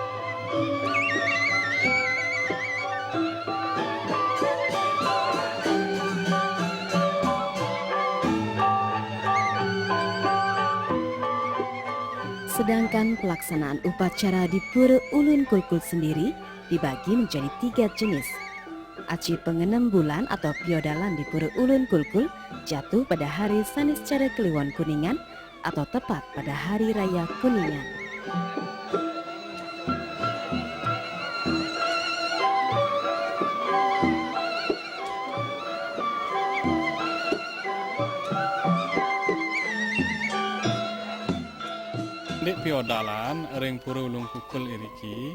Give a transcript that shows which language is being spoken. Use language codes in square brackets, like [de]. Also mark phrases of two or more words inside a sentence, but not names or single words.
[id] Sedangkan pelaksanaan upacara di Pura Ulun Kulkul sendiri dibagi menjadi 3 jenis. Aci pengenam bulan atau piodalan di Pura Ulun Kulkul jatuh pada hari Saniscara Kliwon Kuningan atau tepat pada Hari Raya Kuningan. [ban] Di piodalan ring Pura Ulung Kukul iriki